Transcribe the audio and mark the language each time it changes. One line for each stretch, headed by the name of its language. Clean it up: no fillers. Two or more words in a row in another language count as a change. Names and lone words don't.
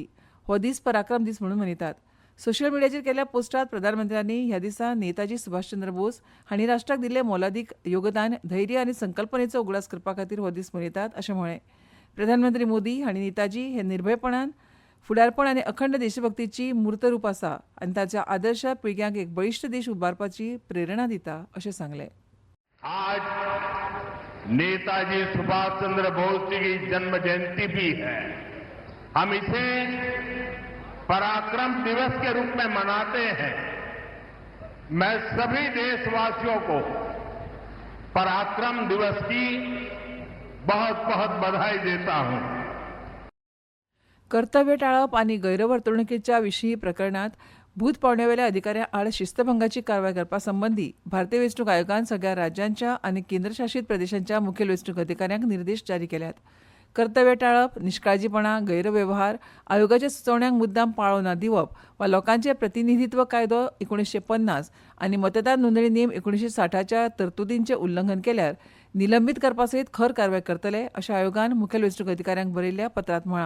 Konkani: हो दीस पराक्रम दीस म्हणून मनयतात. सोशल मिडियाचेर केल्ल्या पोस्टांत प्रधानमंत्र्यांनी ह्या दिसा नेताजी सुभाषचंद्र बोस हांणी राष्ट्राक दिल्लें मोलादीक योगदान, धैर्य आनी संकल्पनेचो उगडास करपा खातीर हो दीस मनयतात अशें म्हळें. प्रधानमंत्री मोदी हांणी नेताजी हे निर्भयपणान फुडारपण आनी अखंड देशभक्तीची मूर्त रूप आसा आनी ताच्या आदर्श पिळग्यांक एक बळिश्ट देश उबारपाची प्रेरणा दिता अशें सांगलें.
Hindi: आज नेताजी सुभाष चंद्र बोस जी की जन्म जयंती भी है. हम इसे पराक्रम दिवस के रूप में मनाते हैं. मैं सभी देशवासियों को पराक्रम दिवस की बहुत बहुत बधाई देता हूं.
Konkani: कर्तव्य टाळप आनी गैरवर्तणुकीच्या विशीं प्रकरणांत भूत पावण्यावेल्या अधिकाऱ्यां आड शिस्तभंगाची कारवाय करपा संबंधी भारतीय वेंचणूक आयोगान सगळ्या राज्यांच्या आनी केंद्रशासीत प्रदेशांच्या मुखेल वेंचणूक अधिकाऱ्यांक निर्देश जारी केल्यात. कर्तव्य टाळप, निश्काळजीपणा, गैरव्यवहार, आयोगाच्या सुचोवण्यांक मुद्दाम पाळो न दिवप वा लोकांचे प्रतिनिधित्व कायदो 1950 आनी मतदार नोंदणी नेम 1960च्या तरतुदींचें उल्लंघन केल्यार निलंबीत करपा सयत खर कारवाय करतले अशें आयोगान मुखेल वेंचणूक अधिकाऱ्यांक बरयल्ल्या पत्रांत म्हळां.